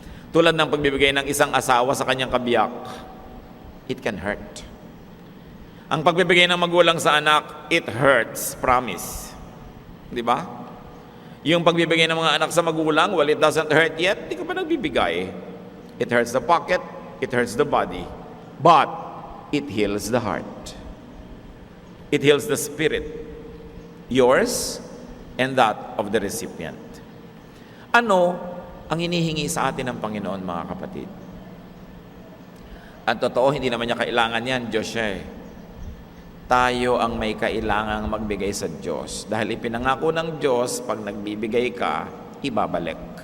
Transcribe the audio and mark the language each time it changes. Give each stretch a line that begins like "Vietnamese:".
Filipino: Tulad ng pagbibigay ng isang asawa sa kanyang kabiyak,
English: it can hurt.
Filipino: Ang pagbibigay ng magulang sa anak,
English: it hurts, promise.
Filipino: Di ba? Yung pagbibigay ng mga anak sa magulang, well,
English: it doesn't hurt yet,
Filipino: di ka pa nagbibigay.
English: It hurts the pocket, it hurts the body, but it heals the heart. It heals the spirit, yours and that of the recipient.
Filipino: Ano ang hinihingi sa atin ng Panginoon, mga kapatid? Ang totoo, hindi naman niya kailangan yan, Diyos siya eh. Tayo ang may kailangang magbigay sa Diyos. Dahil ipinangako ng Diyos, pag nagbibigay ka, ibabalik.